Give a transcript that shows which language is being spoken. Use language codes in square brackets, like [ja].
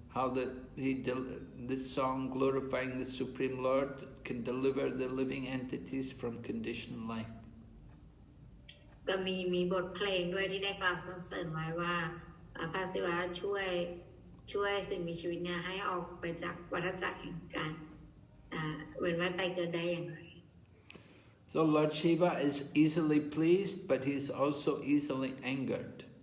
[en] how this song glorifying the Supreme Lord can deliver the living entities from conditioned life. [th] ก็มีบทเพลงด้วยที่ได้กล่าวสรรเสริญไว้ว่าพระศิวะช่วยสิ่งมีชีวิตเนี่ยให้ออกไปจากวัฏจักรแห่งการเวียนว่ายตายเกิดได้อย่างไร [en] So Lord Shiva is easily pleased, but he is also easily angered.